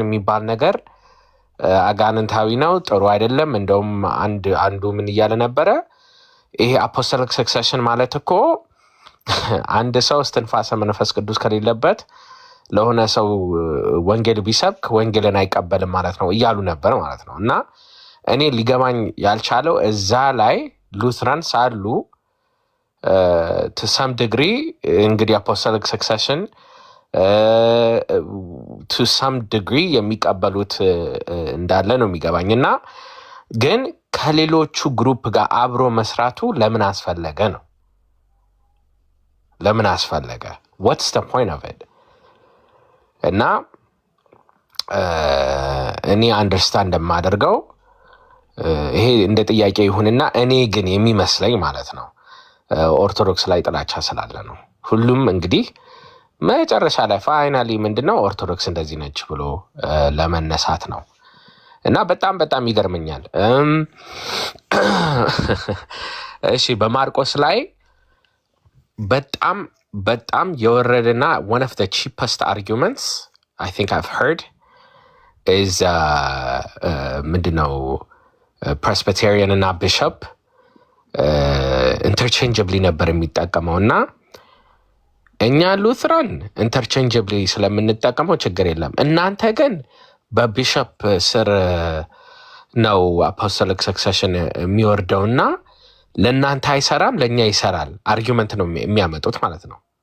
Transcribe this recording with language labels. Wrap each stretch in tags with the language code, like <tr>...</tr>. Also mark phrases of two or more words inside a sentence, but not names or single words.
<am>የሚባል ነገር አጋንንታዊ ነው ጥሩ አይደለም እንደውም አንዱ ምን እያለ ነበረ ይሄ</am> <en>apostolic succession</en> <am>ማለት እኮ አንድ ሰው እስትንፋሰ መንፈስ ቅዱስ ከሌለበት ለሆነ ሰው ወንጌል ቢሰብክ ወንጌልን አይቀበልም ማለት ነው እያሉ ነበር ማለት ነው እና እኔ ሊገባኝ ያልቻለው እዛ ላይ ሉትራንስ አሉ</am> <en>to some degree</en> <am>እንግዲህ</am> <en>apostolic succession to some degree</en> <am>የሚቀበሉት እንዳለ ነው የሚገባኝ እና ግን ከሌሎቹ ግሩፕ ጋር አብሮ መስራቱ ለምን አስፈለገ ነው ለምን አስፈለገ</am> <en>what's the point of it</en> <am>እና እኔ አንደርስታንድ እንደማደርገው ይሄ እንደ ጥያቄ ይሁንና እኔ ግን የሚመስለኝ ማለት ነው ኦርቶዶክስ ላይ ጥላቻ ስላለ ነው ሁሉም እንግዲህ መጨረሻ ላይ ፋይናሊ ምንድነው ኦርቶዶክስ እንደዚህ ነች ብሎ ለመነሳት ነው እና በጣም ይገርመኛል እሺ በማርቆስ ላይ በጣም የወረደና</am> <en>one of the cheapest arguments I think I've heard is</en> <am>ምንድነው ፕሬስቢቴሪያን እና ቢሾፕ ኢንተርቼንጀብሊ ነበር የሚጠቀመውና እኛ ሉትራን ኢንተርቼንጀብሊ ስለምንጠቀመው ችግር የለም እናንተ ግን በቢሾፕ ስር ነው</am> <en>apostolic succession</en> <am>የሚወርደውና ለእናንተ አይሰራም ለእኛ ይሰራል አርጊመንት ነው የሚያመጡት ማለት ነው</am>